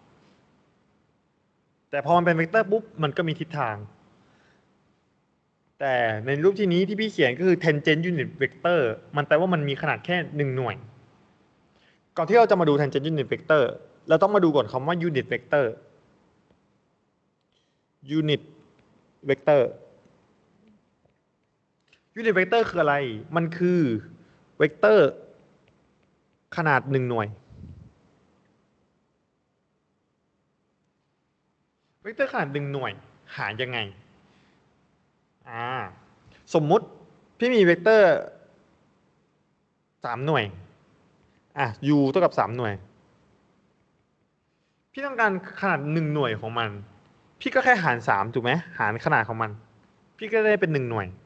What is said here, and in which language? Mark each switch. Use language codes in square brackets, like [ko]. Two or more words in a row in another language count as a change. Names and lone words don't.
[th] แต่พอมันเป็นเวกเตอร์ปุ๊บมันก็มีทิศทางแต่ในรูปที่นี้ที่พี่เขียนก็คือ [en] tangent unit vector [th] มันแปลว่ามันมีขนาดแค่1หน่วยก่อนที่เราจะมาดู [en] tangent unit vector [th] เราต้องมาดูก่อนคำว่า [en] unit vector unit vector unit vector [th] คืออะไรมันคือเวกเตอร์ขนาด1หน่วย เวกเตอร์ขนาด1หน่วยหายังไงสมมุติพี่มีเวกเตอร์3หน่วยu เท่ากับ3หน่วยพี่ต้องการขนาด1หน่วยของมันพี่ก็แค่หาร3ถูกไหมหารขนาดของมันพี่ก็ได้เป็น1หน่วย